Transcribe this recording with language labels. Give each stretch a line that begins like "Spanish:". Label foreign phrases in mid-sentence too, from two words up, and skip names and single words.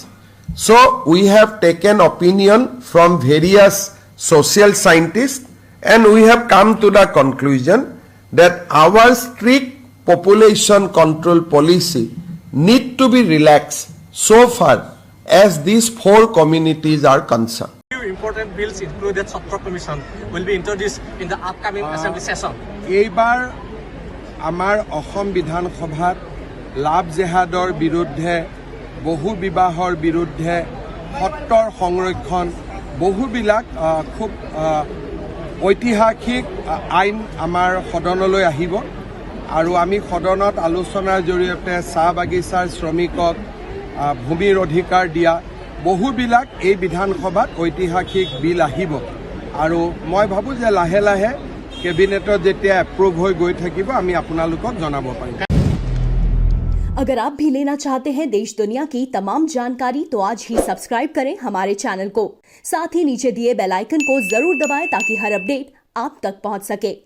English: So we have taken opinion from various social scientists and we have come to the conclusion that our strict population control policy need to be relaxed so far as these 4 communities are concerned. important bills, including Chhatra Commission, will be introduced in the upcoming assembly session?
Assamese: এইবাৰ আমাৰ অসম বিধানসভাত লাভ জেহাদৰ বিৰুদ্ধে, বহু বিবাহৰ বিৰুদ্ধে, সত্ৰৰ সংৰক্ষণ, বহুবিলাক খুব ঐতিহাসিক আইন আমাৰ সদনলৈ আহিব আৰু আমি সদনত আলোচনাৰ জৰিয়তে চাহ বাগিচাৰ শ্ৰমিকক ভূমিৰ অধিকাৰ দিয়া বহুবিলাক এই বিধানসভাত ঐতিহাসিক বিল আহিব আৰু মই ভাবোঁ যে লাহে লাহে কেবিনেটত যেতিয়া এপ্ৰুভ হৈ গৈ থাকিব আমি আপোনালোকক জনাব পাৰিম।
Hindi: अगर आप भी लेना चाहते हैं देश दुनिया की तमाम जानकारी तो आज ही सब्सक्राइब करें हमारे चैनल को। साथ ही नीचे दिए बेल आइकन को जरूर दबाएं ताकि हर अपडेट आप तक पहुंच सके।